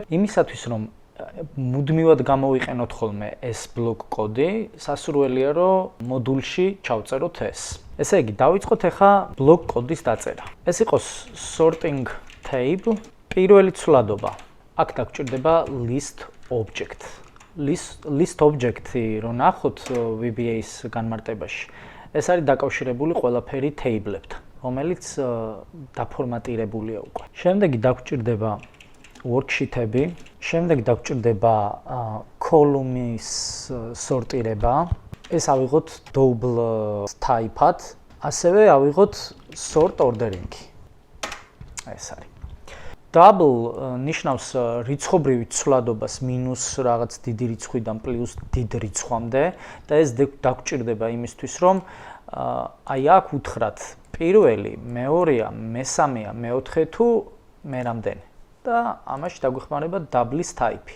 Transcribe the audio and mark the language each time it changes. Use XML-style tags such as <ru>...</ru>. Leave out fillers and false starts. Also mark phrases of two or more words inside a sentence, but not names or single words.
<ka>იმისათვის რომ მუდმივად გამოვიყენოთ ხოლმე ეს ბლოკ კოდი, სასურველია რომ მოდულში ჩავწეროთ ეს. ესე იგი, დავიწყოთ ეხლა ბლოკ კოდის დაწერა. ეს იყოს</ka> <en>sorting table,</en> <ka>პირველი ცვლადობა. აქ დაგვჭირდება</ka> <en>list object. List object-</en> <ka>ი რო ნახოთ VBA-ის განმარტებაში, ეს არის დაკავშირებული ყველაფერი თეიბლებთან, რომელიც დაფორმატირებულია უკვე. შემდეგი დაგვჭირდება worksheet-ები, შემდეგი დაგვჭირდება კოლუმის სორტირება, ეს ავიღოთ</ka> <en>double type-</en> <ka>ად, ასევე ავიღოთ</ka> <en>sort ordering-</en> <ka>ი. ეს არის. Double ნიშნავს რიცხობრივი ცვლადობას მინუს რაღაც დიდი რიცხვიდან პლუს დიდ რიცხვამდე და ეს დაგვჭირდება იმისთვის რომ აი აქ უთხრათ პირველი, მეორეა, მესამეა, მეოთხე თუ მერამდენი და ამაში დაგვეხმარება double-ის type-ი.</ka>